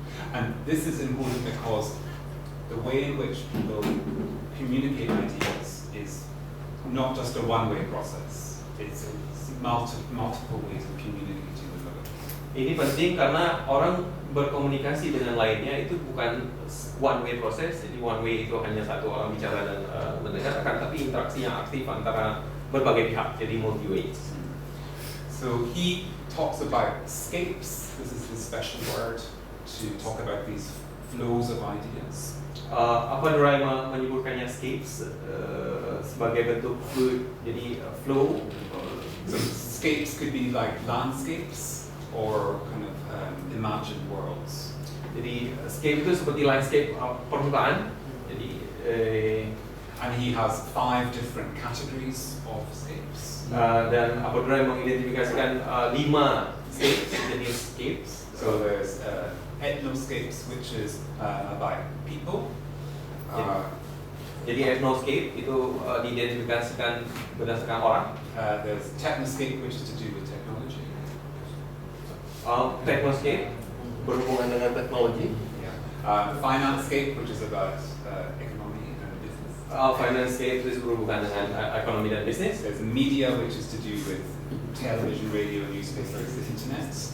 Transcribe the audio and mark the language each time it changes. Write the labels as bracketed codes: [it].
[en] And this is important because the way in which people communicate ideas is not just a one-way process. It's multiple ways of communicating with others. [id] Ini penting karena orang berkomunikasi dengan lainnya itu bukan one-way proses. Jadi one-way itu hanya satu orang bicara dan mendengar, tapi interaksi yang aktif antara berbagai pihak. Jadi multi-ways. [en] So he talks about scapes. This is his special word to talk about these flows of ideas. [id] Paderai menyebutkannya scapes sebagai bentuk fluid, jadi flow. [en] So scapes could be like landscapes or kind of imagined worlds. [id] Jadi scape itu seperti landscape permukaan. Jadi [en] and he has 5 different categories of scapes. [id] Dan Paderai mengidentifikasikan 5 scapes, jenis scapes. [en] So there's ethnoscapes, which is about people. [id] Jadi ethnoscape itu diidentifikasikan berdasarkan orang. [en] There's technoscape, which is to do with technology. [id] Technoscape berhubungan dengan teknologi. [en] Financescape, which is about economy and business. [id] Financescape itu berhubungan dengan ekonomi dan bisnis. [en] There's media, which is to do with television, radio, newspapers, the internet.